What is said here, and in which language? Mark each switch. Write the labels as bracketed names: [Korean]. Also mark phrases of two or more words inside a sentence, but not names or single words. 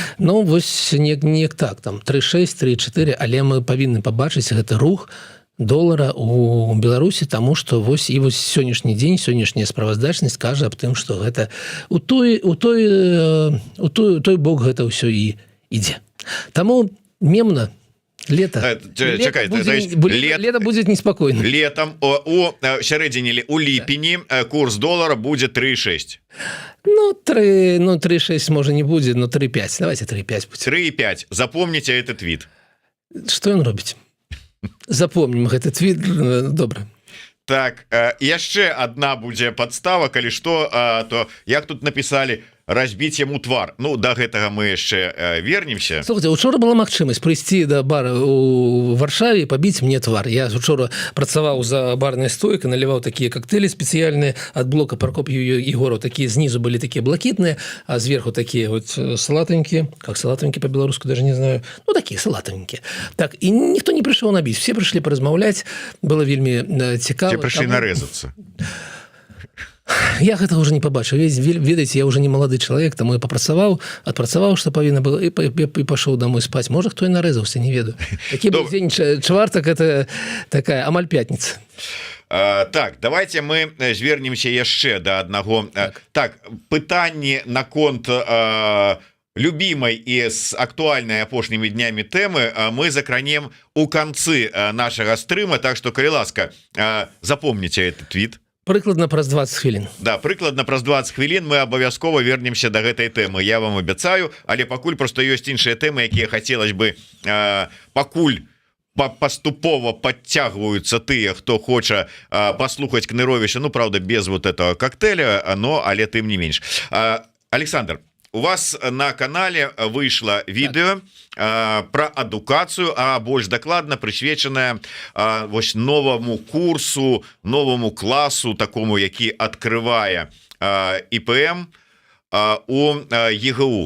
[Belarusian] Ну, вось вось неяк так там 3,6 3,4, але мы павінны пабачыць гэты рух долара у Беларусі, таму што вось і вось сённяшні дзень, сённяшняя справаздачнасць кажа аб тым, што гэта у той бок гэта ўсё і ідзе. [Russian] Таму мемна лето будет неспокойно. [Belarusian] Летом у сярэдзіне у ліпені курс долара будзе 3,6. Ну 3,6 можа не будзе, но 3,5. Давайте 3,5 будзе. 3,5. [Russian] Запомните этот твит. [Belarusian] Што ён робіць? Запомнім гэты твит. Добра. Так, яшчэ одна будзе подстава, калі што, то як тут написали, разбіць яму твар. Ну, до гэтага мы яшчэ вернемся. Слухайте, учора была магчымасць прыйсці да бара у Варшаве і пабіць мне твар. Я учора працаваў за барнай стойкай, наліваў такія коктейлі спецыяльныя ад блока Прокоп'ева Егорова. Такія знизу былі такія блакітныя, а зверху такія вот салатанькія. [Russian] Как салатанькі по-беларуску, даже не знаю. [Belarusian] Ну, такія салатанькія. Так, і ніхто не прыйшоў набіць. Все прыйшлі паразмаўляць. Было вельмі цікава. Все прыйшлі нарэзацца. Я гэтага уже не пабачыў. Ведаеце, я уже не малады чалавек, таму я адпрацаваў, што павінна было, і пашоў домой спаць. Можа, хто і нарэзаўся, не ведаю. Такі быў дзень чвартак, это такая амаль пятніца. Так, давайте мы звернемся яшчэ да аднаго. Так, пытанні наконт [Russian] любимой и с актуальной [Belarusian] апошнімі днямі тэмы мы закранем у канцы нашага стрыма, так што, калі ласка, запомніце [Russian] этот твит. [Belarusian] Прыкладна праз 20 хвілін. Да, прыкладна праз 20 хвілін мы абавязкова вернемся до гэтай тэмы. Я вам абяцаю, але пакуль просто ёсць іншыя тэмы, якія хацелось бы пакуль паступова подцягваюцца тыя, хто хоча паслухаць Кныровіча, ну, [Russian] правда, без вот этого коктейля, но, [Belarusian] але тым не менш. Александр, у вас на канале выйшло видео про адукацыю, а больш дакладна прысвечаная вось новому курсу, новому класу, такому, які открывае ІПМ у ЕГУ.